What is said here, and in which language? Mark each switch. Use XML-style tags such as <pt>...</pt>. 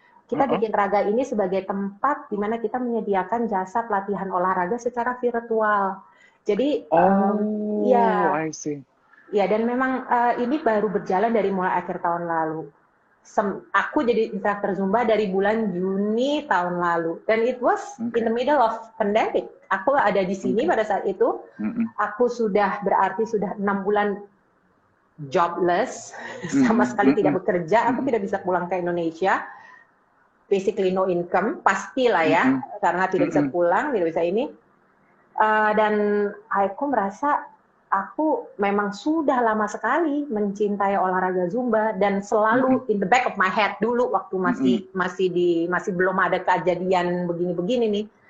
<id>Kita bikin Raga ini sebagai tempat di mana kita menyediakan jasa pelatihan olahraga secara virtual. Jadi, ya.</id> <en>I see.</en> <id>Ya, dan memang ini baru berjalan dari mulai akhir tahun lalu. Aku jadi instructor Zumba dari bulan Juni tahun lalu. Dan</id> <en>it was in the middle of pandemic.</en> <id>Aku ada di sini pada saat itu. Aku berarti sudah 6 bulan jobless. Sama sekali tidak bekerja. Aku tidak bisa pulang ke Indonesia.</id> <en>Basically no income.</en> <id>Pastilah ya. Karena tidak bisa pulang, tidak bisa ini. Dan aku merasa aku memang sudah lama sekali mencintai olahraga Zumba dan selalu</id> <en>in the back of my head</en> <id>dulu waktu masih belum ada kejadian begini-begini nih.</id>